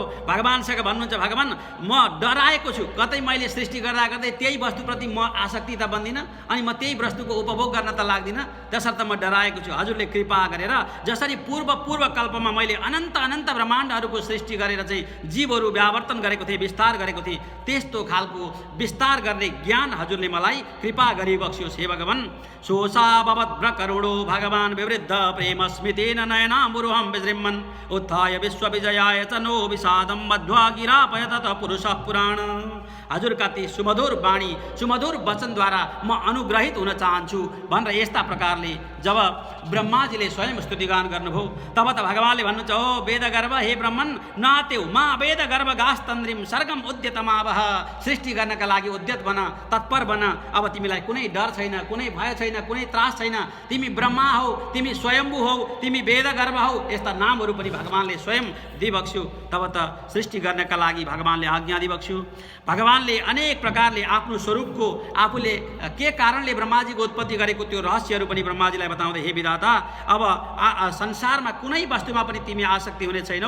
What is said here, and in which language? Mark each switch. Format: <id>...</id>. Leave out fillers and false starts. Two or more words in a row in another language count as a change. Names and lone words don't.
<ne>भगवानसँग भन्नुहुन्छ, भगवान् म डराएको छु, कतै मैले सृष्टि गर्दा गर्दै त्यही वस्तुप्रति म आसक्ति त बन्दिनँ, अनि म त्यही वस्तुको उपभोग गर्न त लाग्दिनँ। त्यसर्थ म डराएको छु। हजुरले कृपा गरेर जसरी पूर्व कल्पमा मैले अनन्त ब्रह्माण्डहरूको सृष्टि गरेर चाहिँ जीवहरू व्यावर्तन गरेको थिएँ, विस्तार गरेको थिएँ, त्यस्तो खालको विस्तार गर्ने ज्ञान हजुरले मलाई कृपा गरिबक्सियोस् हे भगवान्।</ne> <sa>सोसाभवद्भ्रकरुणो भगवान् विवृद्ध प्रेम स्मृतेन नयनाम्बुरुहं विजृम्भन् उत्थाय विश्वविजयाय च नो विषादं मध्वा गिरापय तत पुरुषः पुराण।</sa> <ne>हजुरका ती सुमधुर वाणी, सुमधुर वचनद्वारा म अनुग्रहित हुन चाहन्छु भनेर यस्ता प्रकारले जब ब्रह्माजीले स्वयं स्तुतिगान गर्नुभयो, तब त भगवानले भन्नुहुन्छ, ओ वेदगर्भ हे ब्रह्मन्</ne> <sa>नात्यौ मा वेदगर्भ गास्तन्द्रिम सर्गम उद्यतमावह।</sa> <ne>सृष्टि गर्नका लागि उद्यत बन, तत्पर बन। अब तिमीलाई कुनै डर छैन, कुनै भय छैन, कुनै त्रास छैन। तिमी ब्रह्मा हौ, तिमी स्वयम्भू हौ, तिमी वेदगर्भ हौ। यस्ता नामहरू पनि भगवानले स्वयं दिबक्स्यो। तब त सृष्टि गर्नका लागि भगवानले आज्ञा दिबक्स्यो। भगवानले अनेक प्रकारले आफ्नो स्वरूपको आफूले के कारणले ब्रह्माजीको उत्पत्ति गरेको त्यो रहस्यहरू पनि ब्रह्माजीलाई बताउँदै, हे विधाता, अब संसारमा कुनै वस्तुमा पनि तिमी आसक्ति हुने छैनौ।</ne>